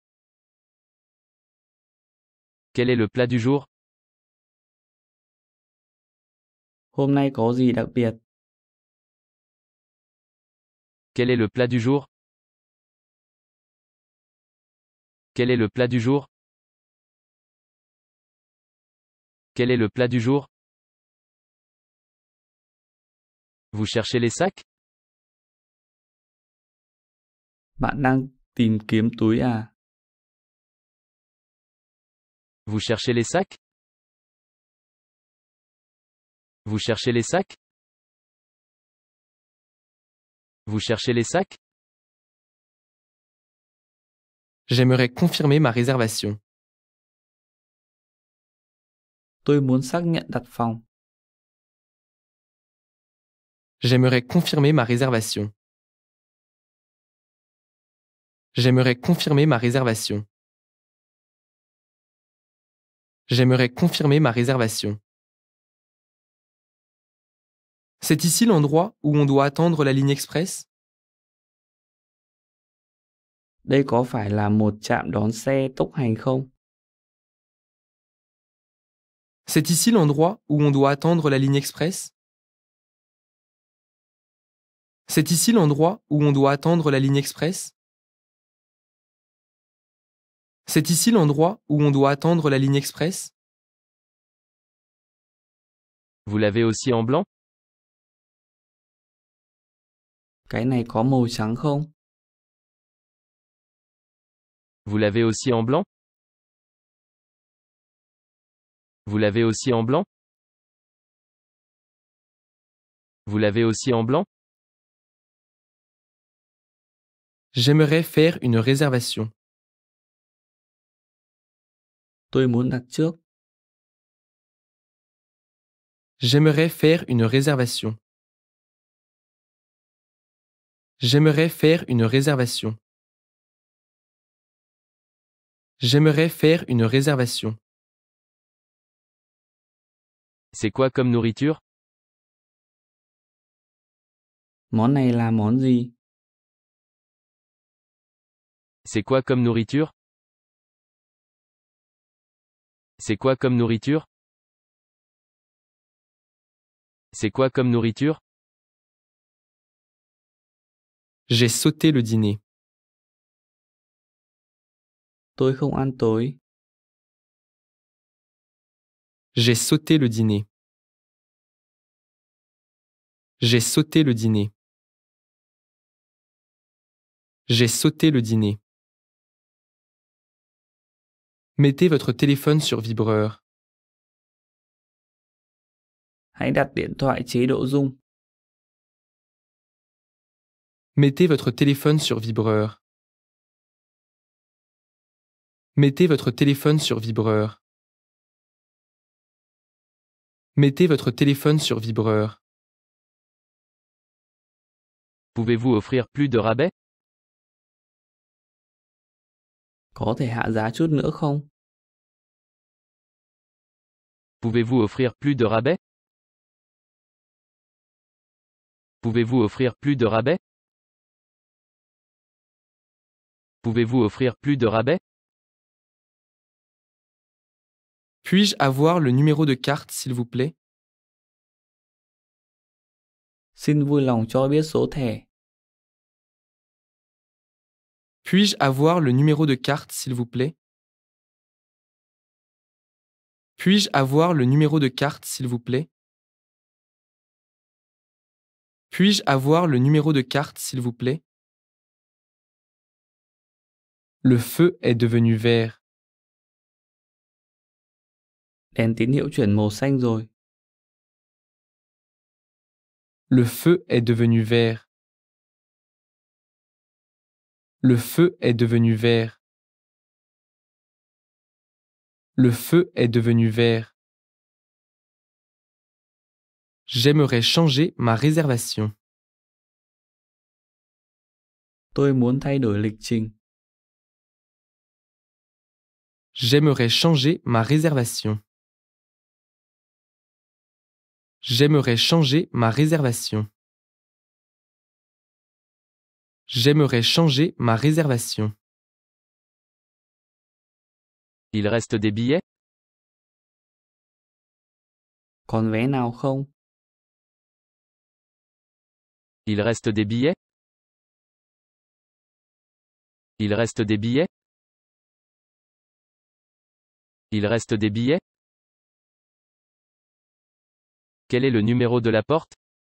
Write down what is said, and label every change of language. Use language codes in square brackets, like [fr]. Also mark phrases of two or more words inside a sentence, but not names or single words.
[fr] Quel est le plat du jour? [vi] Hôm nay có gì đặc biệt? [fr] Quel est le plat du jour? Quel est le plat du jour? Quel est le plat du jour? Vous cherchez les sacs? [vi] Bạn đang tìm kiếm túi à? [fr] Vous cherchez les sacs? Vous cherchez les sacs? Vous cherchez les sacs? J'aimerais confirmer ma réservation. [vi] Tôi muốn xác nhận đặt phòng. [fr] J'aimerais confirmer ma réservation. J'aimerais confirmer ma réservation. J'aimerais confirmer ma réservation. C'est ici l'endroit où on doit attendre la ligne express? [vi] Đây có phải là một trạm đón xe tốc hành không? [fr] C'est ici l'endroit où on doit attendre la ligne express? C'est ici l'endroit où on doit attendre la ligne express? C'est ici l'endroit où on doit attendre la ligne express? Vous l'avez aussi en blanc? [vi] Cái này có màu trắng không? [fr] Vous l'avez aussi en blanc? Vous l'avez aussi en blanc? Vous l'avez aussi en blanc? J'aimerais faire une réservation. [vi] Tôi muốn đặt trước. [fr] J'aimerais faire une réservation. J'aimerais faire une réservation. J'aimerais faire une réservation. C'est quoi comme nourriture? [vi] Món này là món gì? [fr] C'est quoi comme nourriture? C'est quoi comme nourriture? C'est quoi comme nourriture? J'ai sauté le dîner. [vi] Tôi không ăn tối. [fr] J'ai sauté le dîner. J'ai sauté le dîner. J'ai sauté le dîner. Mettez votre téléphone sur vibreur. [vi] Hãy đặt điện thoại chế độ rung. [fr] Mettez votre téléphone sur vibreur. Mettez votre téléphone sur vibreur. Mettez votre téléphone sur vibreur. Pouvez-vous offrir plus de rabais? [vi] Có thể hạ giá chút nữa không? [fr] Pouvez-vous offrir plus de rabais? Pouvez-vous offrir plus de rabais? Pouvez-vous offrir plus de rabais? Puis-je avoir le numéro de carte, s'il vous plaît? [vi] Xin vui lòng cho biết số thẻ. [fr] Puis-je avoir le numéro de carte, s'il vous plaît? Puis-je avoir le numéro de carte, s'il vous plaît? Puis-je avoir le numéro de carte, s'il vous plaît? Le feu est devenu vert. [vi] Đèn tín hiệu chuyển màu xanh rồi. [fr] Le feu est devenu vert. Le feu est devenu vert. Le feu est devenu vert. J'aimerais changer ma réservation. [vi] Tôi muốn thay đổi lịch trình. [fr] J'aimerais changer ma réservation. J'aimerais changer ma réservation. J'aimerais changer ma réservation. Il reste des billets? [vi] Còn vé nào không? [fr] Il reste des billets? Il reste des billets? Il reste des billets? Quel est le numéro de la porte?